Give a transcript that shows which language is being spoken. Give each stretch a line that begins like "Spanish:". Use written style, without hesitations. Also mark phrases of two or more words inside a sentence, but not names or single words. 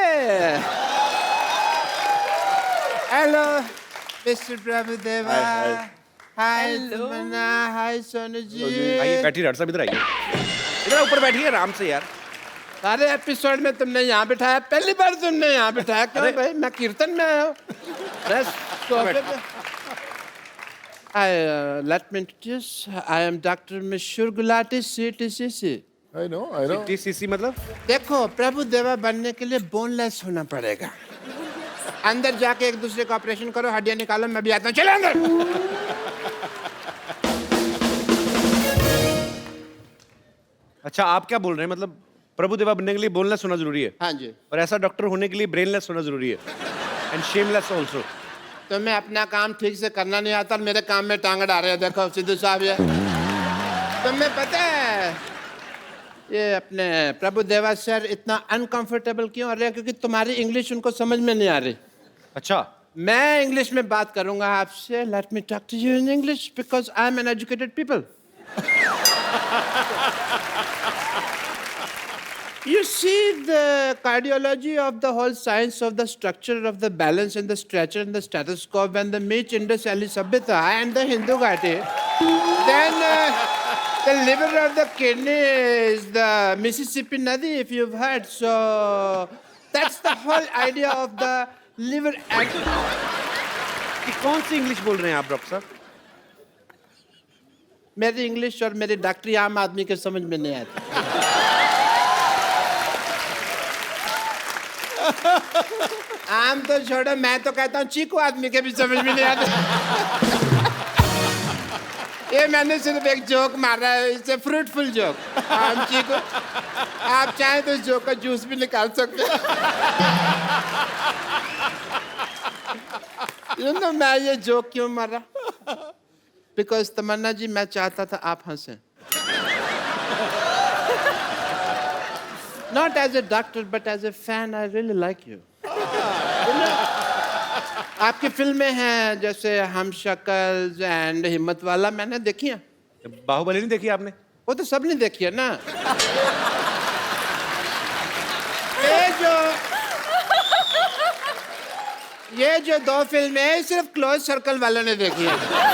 Hindi: हेलो मिस्टर प्रभु देवा। हाय तमन्ना, हाय सोनू जी। आइए बैठिए डॉक्टर साहब, इधर आइए, इधर ऊपर बैठिए आराम से यार। सारे एपिसोड में तुमने यहाँ बिठाया, पहली बार तुमने यहाँ बिठाया। क्यों भाई, मैं कीर्तन में आया हूँ।
English: Let me introduce. I am Dr. Mishur Gulati, CTCC. I know, I know.
Hindi: TCC मतलब? देखो प्रभु देवा बनने के लिए बोनलेस होना पड़ेगा। अंदर जाके एक दूसरे का ऑपरेशन करो, हड्डियां निकालो, मैं भी आता हूँ। चलो अंदर। अच्छा आप क्या बोल रहे हैं, मतलब प्रभु देवा बनने के लिए बोनलेस होना जरूरी है? हाँ जी। और ऐसा डॉक्टर होने के लिए ब्रेनलेस होना जरूरी है,
English: and shameless also.
Hindi: तुम्हें अपना काम ठीक से करना नहीं आता, मेरे काम में टांग अड़ा रहे हो। देखो सिद्धू साहब, ये तुम्हें पता है ये अपने प्रभु देवा सर इतना अनकंफर्टेबल क्यों हो रहे हैं? क्योंकि तुम्हारी इंग्लिश उनको समझ में नहीं आ रही। अच्छा मैं इंग्लिश में बात करूंगा आपसे।
English: Let me talk to you in English because I am an educated people. You see, the cardiology of the whole science of the structure of the balance and the stretcher and the stethoscope and the Meech Indus Valley Sabhyata and the
Hindi: हिंदू घाटी.
English: Then the liver of the kidney is the Mississippi Nadi, if you've heard. So that's the whole idea of the liver.
Hindi: कौन सी इंग्लिश बोल रहे हैं आप डॉक्टर साहब? मेरी इंग्लिश और मेरी डॉक्टरी आम आदमी के समझ में नहीं आती। आम तो छोड़ो, मैं तो कहता हूँ चीकू आदमी के भी समझ में नहीं आते। ये मैंने सिर्फ एक जोक मारा है, इसे
English: fruitful joke.
Hindi: आम चीकू, आप चाहें तो इस जोक का जूस भी निकाल सकते हैं।
English: You know,
Hindi: मैं ये जोक क्यों मारा? बिकॉज तमन्ना जी, मैं चाहता था आप हंसें।
English: Not as a doctor, but as a fan, I really like you.
Hindi: आपकी फिल्में हैं जैसे हम शक्ल एंड हिम्मत वाला, मैंने देखी है। बाहुबली नहीं देखी आपने? वो तो सब ने देखी है ना। ये जो दो फिल्में हैं सिर्फ
English: close circle
Hindi: वालों ने देखी है।